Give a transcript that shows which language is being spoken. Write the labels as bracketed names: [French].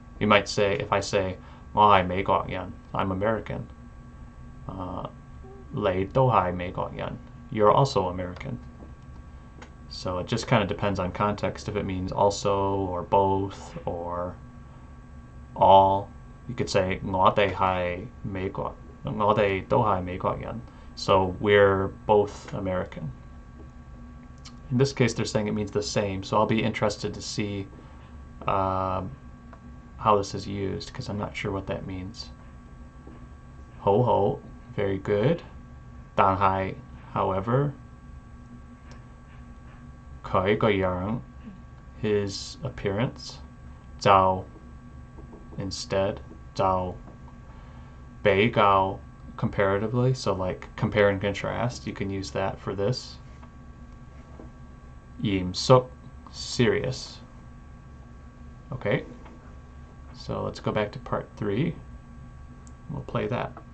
[English] You might say, if I say, 我係美國人, I'm American. [Cantonese] 你都係美國人. You're also American. [English] So it just kind of depends on context if it means also or both or all. You could say 我哋係美國，我哋都係美國人. So we're both American. In this case, they're saying it means the same. So I'll be interested to see how this is used because I'm not sure what that means. 好好, very good. 但係, however. 佢個樣, his appearance. 就, instead. 就, 比較, comparatively. So like compare and contrast. You can use that for this. 嚴肅, serious. Okay. So let's go back to part 3. We'll play that.